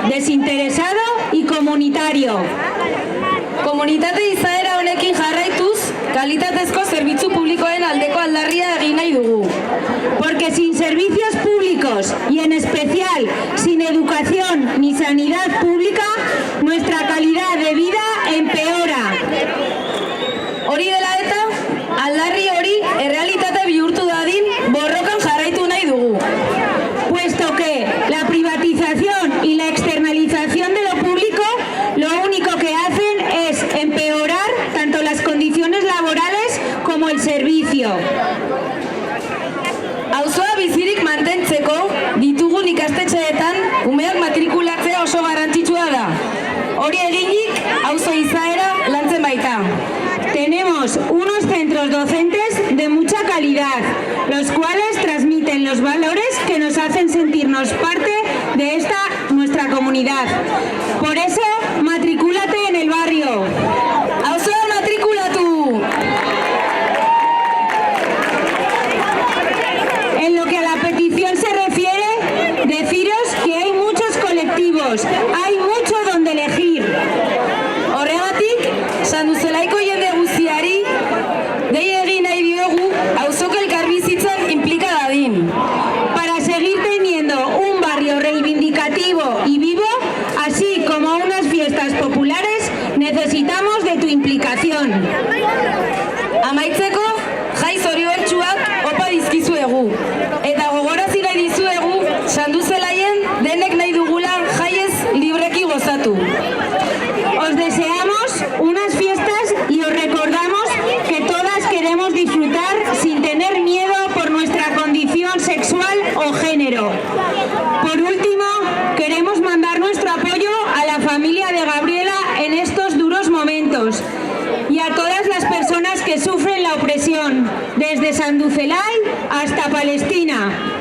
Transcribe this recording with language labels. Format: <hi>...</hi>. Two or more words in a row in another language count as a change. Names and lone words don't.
<es>desinteresado y comunitario.</es> <eu>Komunitate izaera honekin jarraituz, kalitatezko zerbitzu publikoen aldeko aldarria egin nahi dugu.</eu> <es>Porque sin servicios públicos y en especial sin educación ni sanidad pública, nuestra calidad de vida empeora.</es> <eu>Hori dela eta, aldarri hori errealitate bihurtu dadin borrokan jarraitu nahi dugu.</eu> <es>Puesto que la privatización y la externalización de lo público lo único que hacen es empeorar tanto las condiciones laborales como el servicio.</es> <eu>Auzoa bizirik mantentzeko ditugun ikastetxeetan umeak matrikulatzea oso garrantzitsua da. Hori eginik auzo izaera lantzen baita.</eu> <es>Tenemos unos centros docentes de mucha calidad, los cuales transmiten los valores que nos hacen sentirnos parte de esta nuestra comunidad. Por eso, matricúlate en el barrio.</es> <eu>¡Auzoa matriculatu!</eu> <es>En lo que a la petición se refiere, deciros que hay muchos colectivos, hay mucho donde elegir.</es> <eu>Horregatik, Sanduzelaiko jende guztiari, dei egin nahi diogu auzoko elkarbizitzan inplika dadin.</eu> <es>Para seguir teniendo un barrio reivindicativo y vivo, así como unas fiestas populares, necesitamos de tu implicación.</es> <eu>Amaitzeko, jai zoriontsuak opa dizkizuegu. Eta gogorazi nahi dizuegu, Sanduzelaien denek nahi dugulan jaiez libreki gozatu.</eu> <es>Os deseamos unas fiestas y os recordamos que todas queremos disfrutar sin tener miedo por nuestra condición sexual o género. Por último, queremos mandar nuestro apoyo a la familia de Gabriela en estos duros momentos y a todas las personas que sufren la opresión, desde Sanduzelai hasta Palestina.</es>